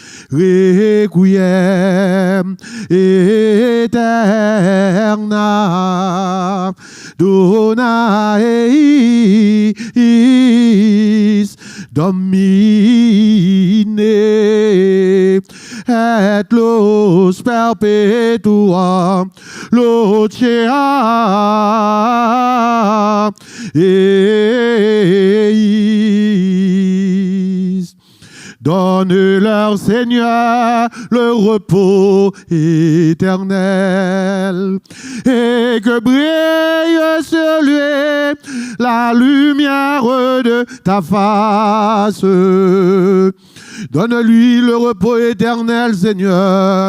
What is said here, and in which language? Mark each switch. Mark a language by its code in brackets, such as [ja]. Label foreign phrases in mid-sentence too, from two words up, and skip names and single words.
[la] Requiem eterna, dona eis Domine, et luz perpetua, lucea eis. [fr] Donne-leur, Seigneur, le repos éternel, et que brille sur lui la lumière de ta face. Donne-lui le repos éternel, Seigneur.